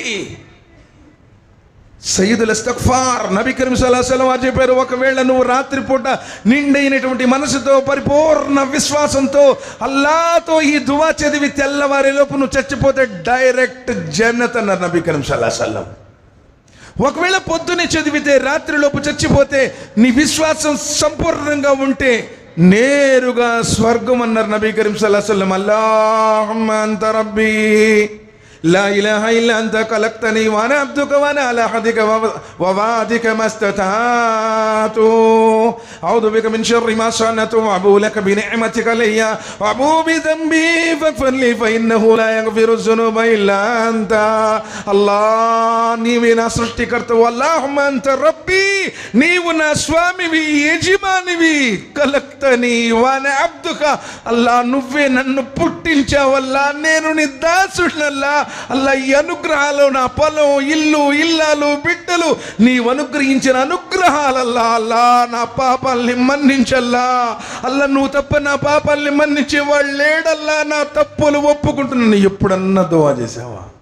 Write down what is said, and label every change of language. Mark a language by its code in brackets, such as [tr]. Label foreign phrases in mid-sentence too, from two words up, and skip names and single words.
[te] సయ్యిదుల్ ఇస్తిగ్ఫార్ నబీ కరీం [ar] صلى الله عليه وسلم [te] చెప్పారు, ఒకవేళ నువ్వు రాత్రిపూట నిండైనటువంటి మనసుతో, పరిపూర్ణ విశ్వాసంతో అల్లాహ్తో ఈ దువా చదివి తెల్లవారేలోపు నువ్వు చచ్చిపోతే డైరెక్ట్ జన్నత్ అన్నారు నబీ కరీం [ar] صلى الله عليه وسلم. [te] ఒకవేళ పొద్దునే చదివితే రాత్రిలోపు చచ్చిపోతే నీ విశ్వాసం సంపూర్ణంగా ఉంటే నేరుగా స్వర్గం అన్నారు నబీ కరీం [ar] صلى الله عليه وسلم. اللهم أنت ربي لا إله إلا أنت خلقتني وأنا عبدك وأنا على عهدك ووعدك ما استطعت أعوذ بك من شر ما صنعت وأبوء لك بنعمتك علي وأبوء بذنبي فاغفر لي فإنه لا يغفر الذنوب إلا أنت الله [te] నీవే నా సృష్టికర్తవు [ar] اللهم أنت ربي [te] నీవు నా స్వామివి యజమానివి [ar] خلقتني وأنا عبدك [te] అల్లా నువ్వే నన్ను పుట్టించావల్లా నేను నీ దాసుడినల్లా అల్లా ఈ అనుగ్రహాలు నా పొలం ఇల్లు ఇల్లాలు బిడ్డలు నీవు అనుగ్రహించిన అనుగ్రహాలల్లా అల్లా నా పాపాల్ని మన్నించల్లా అల్లా నువ్వు తప్ప నా పాపాల్ని మన్నించే వాళ్ళు లేడల్లా నా తప్పులు ఒప్పుకుంటున్నాను ఎప్పుడన్నా దువా చేసావా